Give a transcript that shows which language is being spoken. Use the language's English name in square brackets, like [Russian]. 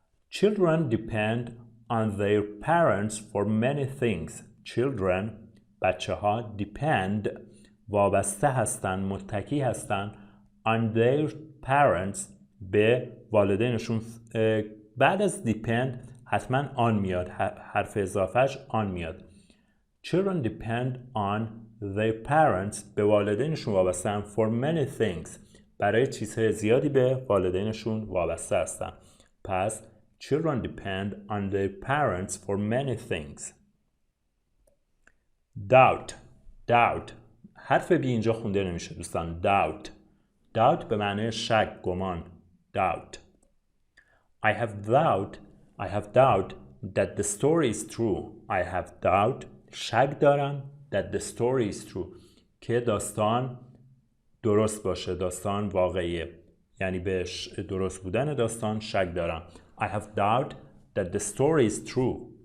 [English] Children depend on their parents for many things. [Persian] Children بچه ها depend وابسته هستن، متکی هستن [English] on their parents [Persian] به والدینشون. بعد از depend حتما آن میاد، حرف اضافهش آن میاد. [English] Children depend on their parents [Persian] به والدینشون وابستن [English] for many things [Persian] برای چیزهای زیادی به والدینشون وابسته هستن. [English] پس children depend on their parents for many things. [Persian] doubt حرف بی اینجا خونده نمیشه دوستان. doubt به معنی شک، گمان. [English] doubt. I have doubt that the story is true. I have doubt [Persian] شک دارم [English] that the story is true [Persian] که داستان درست باشه، داستان واقعیه، یعنی به درست بودن داستان شک دارم. [English] I have doubt that the story is true.